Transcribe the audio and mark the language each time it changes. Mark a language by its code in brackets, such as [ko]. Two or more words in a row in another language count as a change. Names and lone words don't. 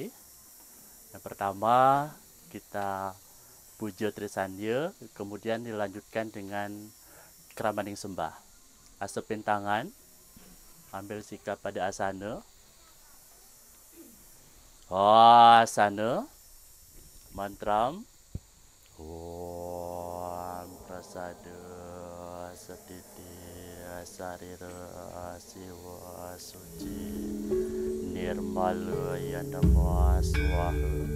[id] Yang pertama kita puja Trisandya, kemudian dilanjutkan dengan Kramaning Sembah. Asepin tangan, ambil sikap pada asana. Asana, mantram. [sa] Om Prasada Satiti Sarira Siwa Suci Nirmala Yanama Swaha.